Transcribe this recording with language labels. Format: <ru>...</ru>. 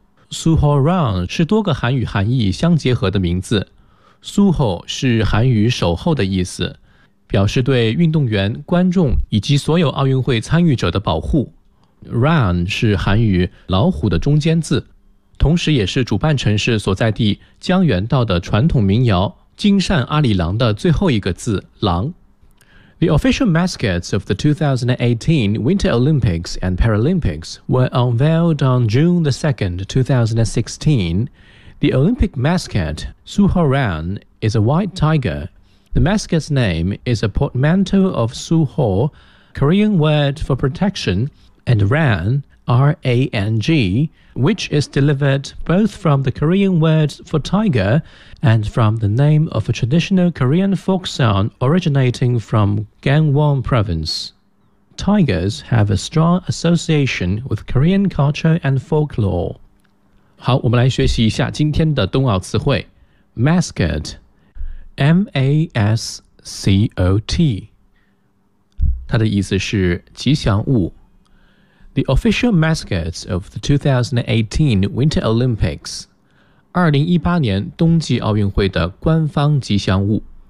<zh>Suhaorang 是多个韩语含义相结合的名字， Suho 是韩语守候的意思，表示对运动员、观众以及所有奥运会参与者的保护。 Run 是韩语老虎的中间字，同时也是主办城市所在地江原道的传统民谣金善阿里郎的最后一个字郎。</zh> <en>The official mascots of the 2018 Winter Olympics and Paralympics were unveiled on June the 2nd, 2016. The Olympic mascot Suhaorang is a white tiger. The mascot's name is a portmanteau of Suho, Korean word for protection,and Rang, R-A-N-G, which is delivered both from the Korean word for tiger and from the name of a traditional Korean folk song originating from Gangwon province. Tigers have a strong association with Korean culture and folklore.</en> <zh>好，我们来学习一下今天的冬奥词汇。</zh> <en>Mascot, M-A-S-C-O-T.</en> <zh>它的意思是吉祥物。</zh> <en>The official mascots of the 2018 Winter Olympics,</en> <zh>2018年冬季奥运会的官方吉祥物。</zh>